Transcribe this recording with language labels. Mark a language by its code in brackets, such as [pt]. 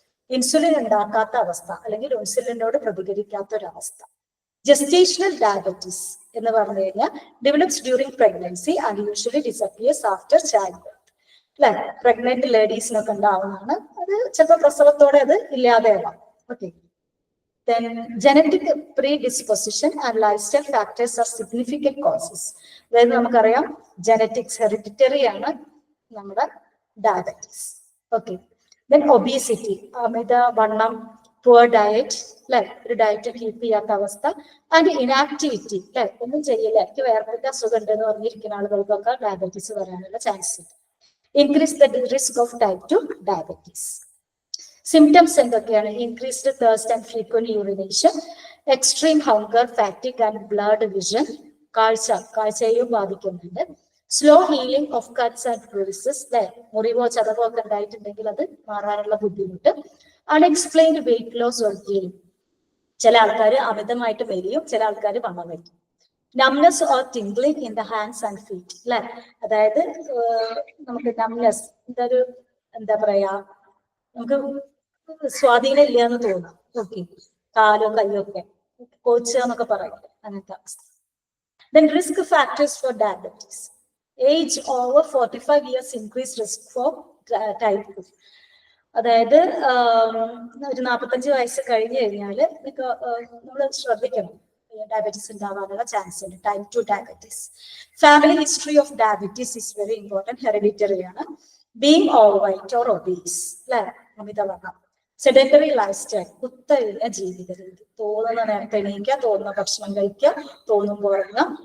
[ml] Insulin ഉണ്ടാക്കാത്ത അവസ്ഥ, അല്ലെങ്കിൽ ഇൻസുലിനോട് പ്രതികരിക്കാത്ത ഒരു അവസ്ഥ. [en] Gestational diabetes എന്ന് പറഞ്ഞു കഴിഞ്ഞാൽ develops during pregnancy and usually disappears after childbirth അല്ലെ. [ml] പ്രഗ്നന്റ് ലേഡീസിനൊക്കെ ഉണ്ടാവുന്നതാണ്. അത് ചിലപ്പോൾ പ്രസവത്തോടെ അത് ഇല്ലാതെയാവാം. Okay. [en] Then genetic predisposition and lifestyle factors are significant causes. [ml] അതായത് നമുക്കറിയാം ജനറ്റിക്സ് ഹെറിഡിറ്ററി ആണ് നമ്മുടെ ഡയബറ്റീസ്. ഓക്കെ. Then obesity, അമിത വണ്ണം, [en] poor diet [ml] അല്ലെ, ഒരു ഡയറ്റ് കീപ്പ് ചെയ്യാത്ത അവസ്ഥ, ആൻഡ് ഇനാക്ടിവിറ്റി അല്ലെ, ഒന്നും ചെയ്യില്ല, എനിക്ക് വേറെ അസുഖം ഉണ്ടെന്ന് പറഞ്ഞിരിക്കുന്ന ആളുകൾക്കൊക്കെ ഡയബറ്റീസ് വരാനുള്ള ചാൻസ് ഉണ്ട്. [en] Increase the risk of type 2 diabetes. [ml] Symptoms എന്തൊക്കെയാണ്? [en] Increased thirst and frequent urination, extreme hunger, fatigue and blurred vision. [ml] കാഴ്ചയെയും ബാധിക്കുന്നുണ്ട്. [en] slow healing of cuts and bruises [ml] അല്ലെ, മുറിവോ ചതവോ ഒക്കെ ഉണ്ടായിട്ടുണ്ടെങ്കിൽ അത് മാറാനുള്ള ബുദ്ധിമുട്ട്. [en] Unexplained weight loss or gain. [ml] ചില ആൾക്കാർ അമിതമായിട്ട് മെലിയും, ചില ആൾക്കാർ വണ്ണം വയ്ക്കും. [en] numbness or tingling in the hands and feet. [ml] അല്ലെ, അതായത് നമുക്ക് numbness എന്താ പറയാ, നമുക്ക് സ്വാധീനം ഇല്ല എന്ന് തോന്നാം. ഓക്കെ, കാലോ കയ്യോ ഒക്കെ കോച്ചുക എന്നൊക്കെ പറയും, അങ്ങനത്തെ അവസ്ഥ. [en] Then risk factors for diabetes. Age over 45 years increased risk for type 2. [ml] അതായത് ഒരു 45 വയസ്സ് കഴിഞ്ഞു കഴിഞ്ഞാല് നമ്മൾ ശ്രദ്ധിക്കണം, ഡയബറ്റീസ് ഉണ്ടാവാനുള്ള ചാൻസ് ഉണ്ട്. Type 2 diabetes. [en] Family history of diabetes is very important. Hereditary ആണ്. Being overweight or obese, [ml] അല്ലെ, അമിതവണ്ണം. [en] sedentary lifestyle, [ml] കുത്തഴിഞ്ഞ ജീവിത രീതി, തോന്നുന്ന നേരത്തെ എണീക്കുക, തോന്നുന്ന ഭക്ഷണം കഴിക്കുക, തോന്നുമ്പോൾ ഉറങ്ങുക.